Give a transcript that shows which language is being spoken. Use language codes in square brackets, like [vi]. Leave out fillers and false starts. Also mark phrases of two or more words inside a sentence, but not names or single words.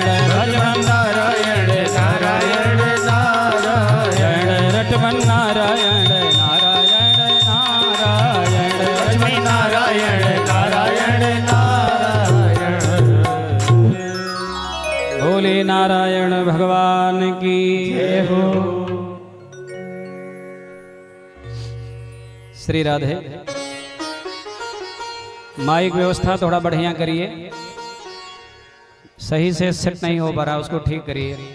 [hi] भजमन नारायण नारायण नारायण रटमन नारायण नारायण नारायण लक्ष्मी नारायण नारायण नारायण भोले नारायण भगवान की जय हो। श्री राधे। माइक व्यवस्था थोड़ा बढ़िया करिए, सही से सेट नहीं हो पा रहा, उसको ठीक करिए।